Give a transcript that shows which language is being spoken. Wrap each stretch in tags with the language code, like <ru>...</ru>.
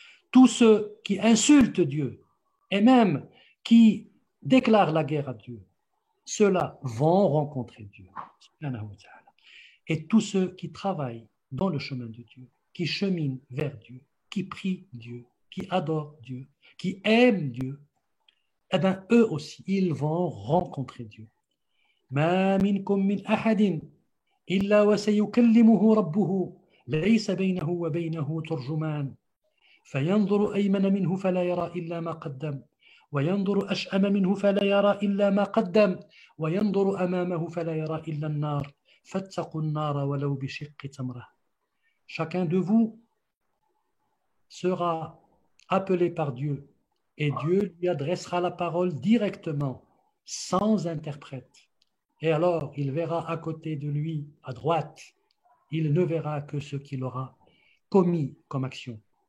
<fr>Tous ceux qui insultent Dieu et même qui déclarent la guerre à Dieu, ceux-là vont rencontrer Dieu,</fr> <ar>subhanahu wa ta'ala.</ar> <fr>Et tous ceux qui travaillent dans le chemin de Dieu, qui cheminent vers Dieu, qui prient Dieu, qui adorent Dieu, qui aiment Dieu, eh bien, eux aussi, ils vont rencontrer Dieu.</fr> <ar>ما منكم من أحد إلا وسيكلمه ربه ليس بينه وبينه ترجمان فينظر أيمن منه فلا يرى إلا ما قدم وينظر أشأم منه فلا يرى إلا ما قدم وينظر أمامه فلا يرى إلا النار فاتقوا النار ولو بشق تمرة.</ar> <fr>Chacun de vous sera appelé par Dieu et Dieu lui adressera la parole directement, sans interprète. Et alors, il verra à côté de lui, à droite, il ne verra que ce qu'il aura commis comme action.</fr>